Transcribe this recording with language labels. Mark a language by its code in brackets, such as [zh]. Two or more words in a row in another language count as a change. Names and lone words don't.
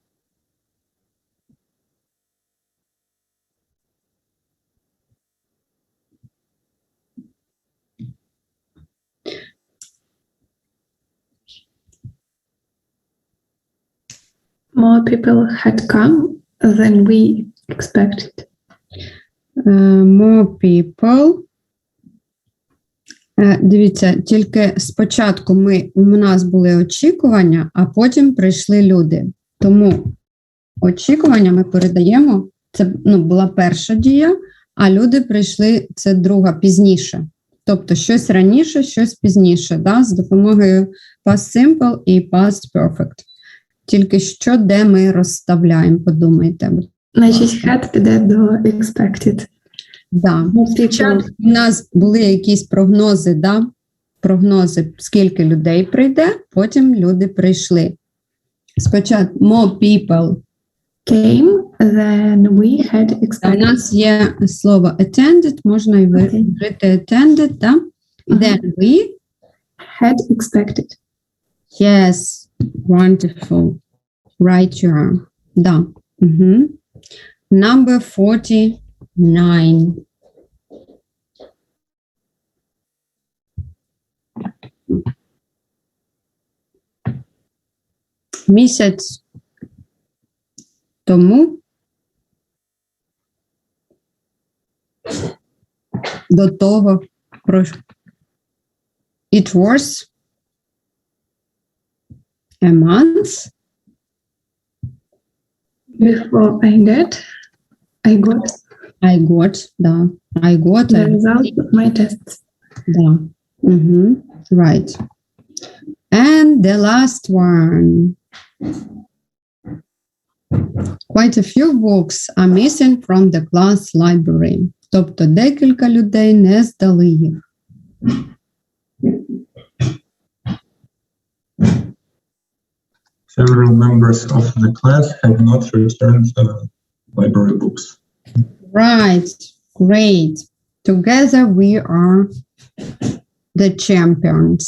[en] More people had come than we expected. More people. [uk] Дивіться, тільки спочатку у нас були очікування, а потім прийшли люди. Тому очікування ми передаємо, це була перша дія, а люди прийшли, це друга, пізніше. Тобто щось раніше, щось пізніше, да, з допомогою [en] past simple [uk] і [en] past perfect. [uk] Тільки що, де ми розставляємо, подумайте. Значить, had піде до expected. Да. Спочатку у нас були якісь прогнози, да? Прогнози, скільки людей прийде, потім люди прийшли. [en] Спочатку more people came than we had [uk] У [en] expected. [uk] нас є слово attended, можна і вжити attended, да? [en] Then we, Had expected. yes, wonderful. Right, you are. [uk] Да. Мгм. [en] Number 49. [uk] Місяць тому до того [en] it was a month Before I got I got, да, I got, the result of my tests. да. Мгм. Right. And the last one. Quite a few books are missing from the class library. [uk] Тобто декілька людей не здали їх. [en] Several members of the class have not returned library books. Right, great. Together we are the champions.